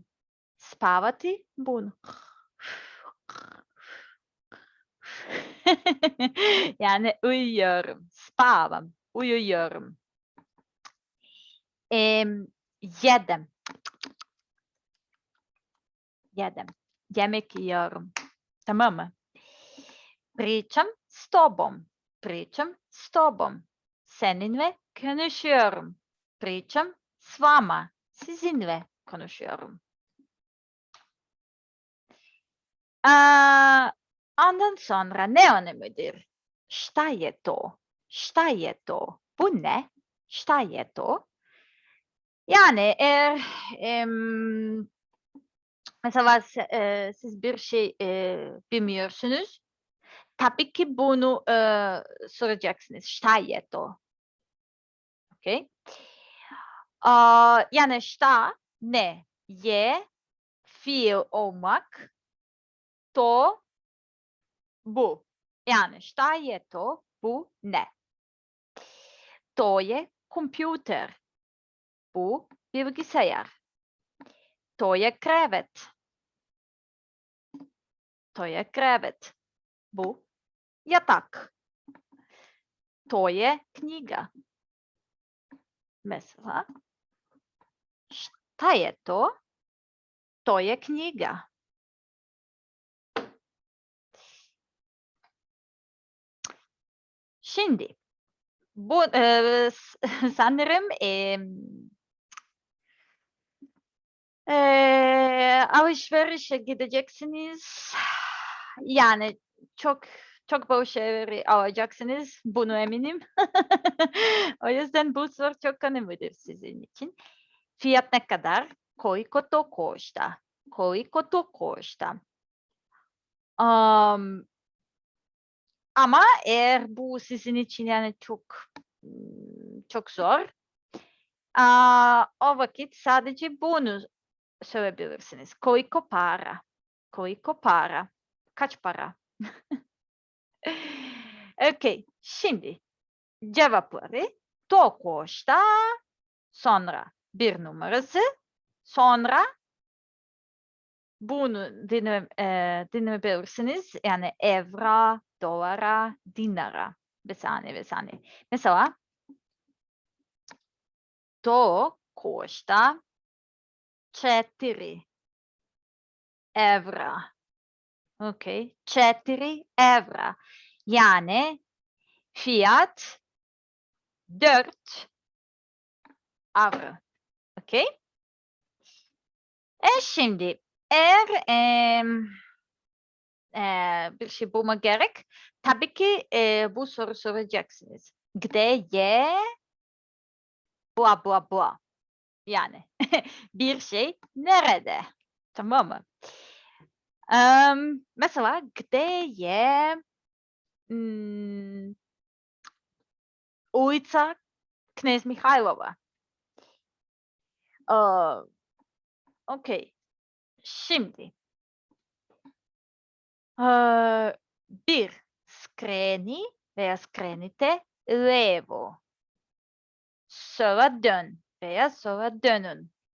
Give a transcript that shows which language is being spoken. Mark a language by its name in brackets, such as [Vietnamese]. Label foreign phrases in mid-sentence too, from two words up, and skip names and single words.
[Turkish] Spavati bunu. Yani uyuyorum. Spavam. Uyuyorum. Yedim. Yedim. Yemek yiyorum. Tamam mı? [Serbian] Pričam s tobom. Pričam s tobom. [Turkish] Seninle konuşuyorum. [Serbian] Pričam s vama. [Turkish] Sizinle konuşuyorum. Ondan sonra ne önemlidir? [Serbian] Šta je to? Šta je to? [Turkish] Bu ne? [Serbian] Šta je to? [Turkish] Yani eğer mesela siz bir şey bilmiyorsunuz, tabii ki bunu soracaksınız. [Serbian] Šta je to? Okay? Yani šta ne? [Turkish] Je fiil olmak, to bu. [Serbian] Yani šta je to? [Turkish] Bu ne? [Serbian] To je kompjuter. [Turkish] Bu bilgisayar. [Serbian] To je krevet. To je krevet. [Turkish] Bu yatak. [Serbian] To je knjiga. Mesela šta je to? To je knjiga. [Turkish] Şimdi bu sanırım alışverişe gideceksiniz. Yani çok bol şeyleri alacaksınız. Bunu eminim. O yüzden bu soru çok önemlidir sizin için. Fiyat ne kadar? [Serbian] Koliko to košta? Koliko to košta? [Turkish] Ama eğer bu sizin için yani çok zor. O vakit sadece bunu söyleyebilirsiniz. [Serbian] Koliko para? Koliko para? [Turkish] Kaç para? Okay, şimdi cevapları [Serbian] to košta, [Turkish] sonra bir numarası, sonra bunu dinleyebilirsiniz. [Serbian] Yani evra, dolara, dinara. [Turkish] Bir saniye. Mesela [Serbian] to košta 4 evra. Okay, 4 evra. [Turkish] Yani fiyat 4 avro. Okay? Şimdi eğer bir şey bulma gerek, tabii ki bu soru soracaksınız. [Serbian] Gde je bla bla bla. [Turkish] Yani bir şey nerede? Tamam mı? Mesela [Serbian] gde je ulica Knez Mihailova? [Turkish] Okay. Şimdi bir skreni veya [Serbian] skrenite levo. [Turkish] Sola dön veya sola dönün.